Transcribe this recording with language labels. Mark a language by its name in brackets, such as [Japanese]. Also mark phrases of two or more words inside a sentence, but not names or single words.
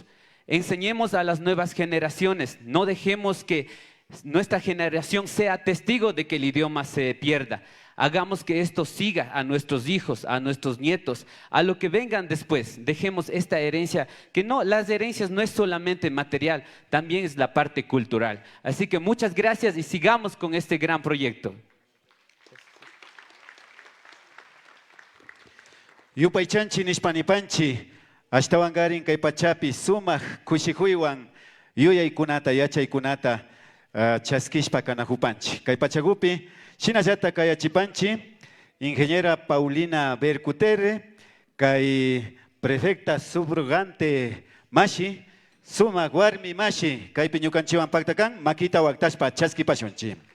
[Spanish] Enseñemos a las nuevas generaciones, no dejemos que nuestra generación sea testigo de que el idioma se pierda. Hagamos que esto siga a nuestros hijos, a nuestros nietos, a lo que vengan después. Dejemos esta herencia, que no, las herencias no es solamente material, también es la parte cultural. Así que muchas gracias y sigamos con este gran proyecto. [Quechua] Yupaychanchi nishpanipanchi, ashtawangarin kay pachapi sumaq kushikuywan yuyaykunata, yachaykunata chaskishpa kanahupanchi. Kay pachagupi, shinallata kayachipanchi, ingeniera Paulina Bercuterre, kay [Spanish] prefecta subrogante [Quechua] Mashi, sumaq warmi Mashi, kaypi ñukanchiwan paktakan, makita waktashpa chaskipashunchi.